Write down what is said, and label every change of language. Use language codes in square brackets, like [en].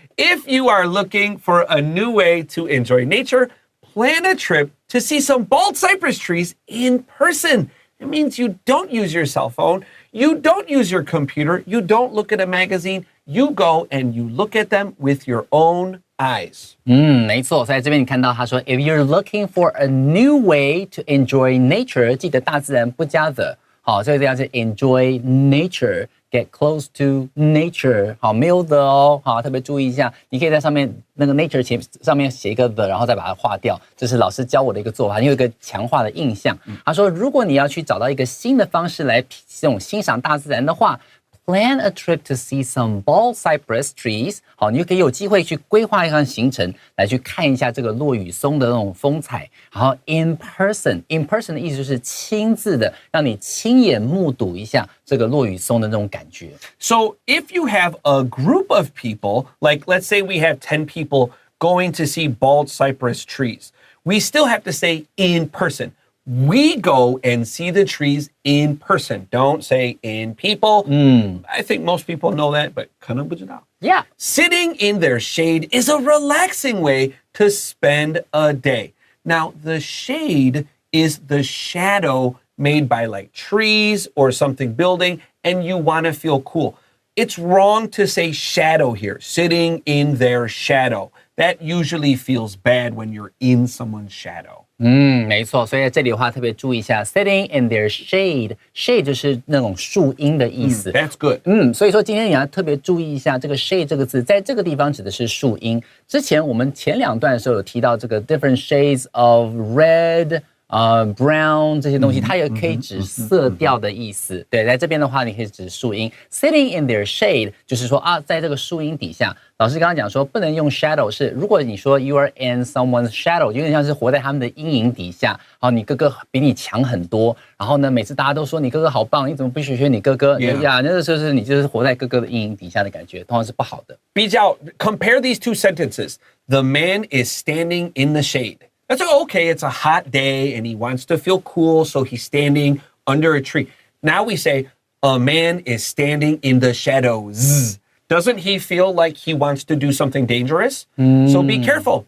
[en] If you are looking for a new way to enjoy nature, plan a trip to see some bald cypress trees in person. It means you don't use your cell phone, you don't use your computer, you don't look at a magazine, you go and you look at them with your own eyes. [zh] 没错，所以在这边你看到他说 ， [en] If you're looking for a new way to enjoy nature， [zh] 记得大自然不加的，好，所以这样是 [en] enjoy nature。 Get close to nature， [zh] 好，没有的哦，好，特别注意一下，你可以在上面那个 nature 上面写一个 the， 然后再把它划掉，这是老师教我的一个做法，你有一个强化的印象。他说，如果你要去找到一个新的方式来这种欣赏大自然的话。 [en] Plan a trip to see some bald cypress trees。 [zh] 好，你就可以有机会去规划一趟行程，来去看一下这个落羽松的那种风采。然后 in person 的意思就是亲自的，让你亲眼目睹一下这个落羽松的那种感觉。 [en] So if you have a group of people, like let's say we have 10 people going to see bald cypress trees, we still have to say in person.We go and see the trees in person. Don't say in people. I think most people know that, but [zh] 可能不知道. [en] Yeah. Sitting in their shade is a relaxing way to spend a day. Now, the shade is the shadow made by like trees or something building, and you want to feel cool. It's wrong to say shadow here, sitting in their shadow. That usually feels bad when you're in someone's shadow. [zh] 没错，所以在这里的话特别注意一下 ， [en] sitting in their shade [zh] 就是那种树荫的意思。 [en] That's good. [zh] 所以说今天你要特别注意一下这个 shade 这个字，在这个地方指的是树荫。之前我们前两段的时候有提到这个 [en] different shades of red。 [zh] brown 这些东西，它也可以指色调的意思。对，在这边的话，你可以指树荫。 [en] Sitting in their shade [zh] 就是说啊，在这个树荫底下。老师刚刚讲说，不能用 shadow， 是如果你说 [en] you are in someone's shadow， [zh] 有点像是活在他们的阴影底下。好，你哥哥比你强很多，然后呢，每次大家都说你哥哥好棒，你怎么不学学你哥哥？呀，那个就是你就是活在哥哥的阴影底下的感觉，通常是不好的。比较 [en] compare these two sentences. The man is standing in the shade.That's okay, it's a hot day and he wants to feel cool, so he's standing under a tree. Now we say, a man is standing in the shadows. Doesn't he feel like he wants to do something dangerous? So be careful.